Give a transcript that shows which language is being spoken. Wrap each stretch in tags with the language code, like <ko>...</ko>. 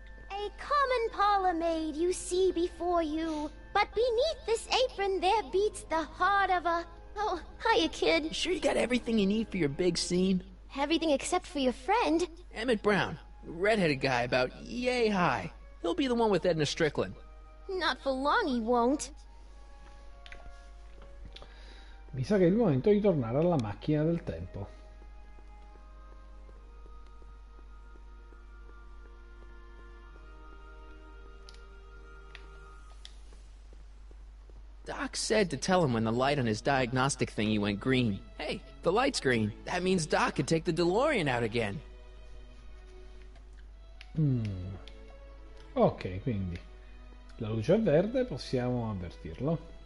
<en>A common parlor maid you see before you, but beneath this apron there beats the heart of a... Oh, hiya, kid. You sure you got everything you need for your big scene? Everything except for your friend. Emmett Brown, redheaded guy about yay high. He'll be the one with Edna Strickland. Not for long, he won't.</en> <it>Mi sa che è il momento di tornare alla macchina del tempo.</it> <en>Doc said to tell him when the light on his diagnostic thingy went green. Hey, the light's green. That means Doc could take the DeLorean out again.</en> <it>Ok, quindi la luce è verde, possiamo avvertirlo.</it>